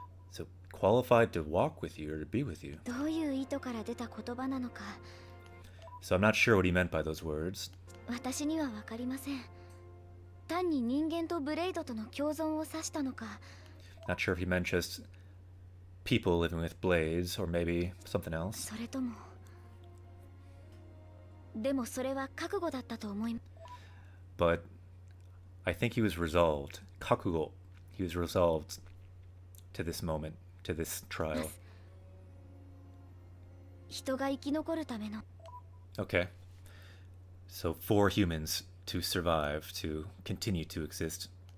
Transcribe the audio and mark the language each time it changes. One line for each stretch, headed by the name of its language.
English: So qualified to walk with you or to be with you.
Japanese: どういう意図から出た言葉なのか
English: So I'm not sure what he meant by those words.
Japanese: 私には分かりません。単に人間とブレイドとの共存を指したのか
English: Not sure if he meant just people living with blades or maybe something else.
Japanese: それともでもそれは覚悟だったと思い
English: But I think he was resolved. Kakugo. He was resolved to this moment, to this trial.
Japanese: 人が生き残るための
English: Okay. So for humans to survive, to continue to exist.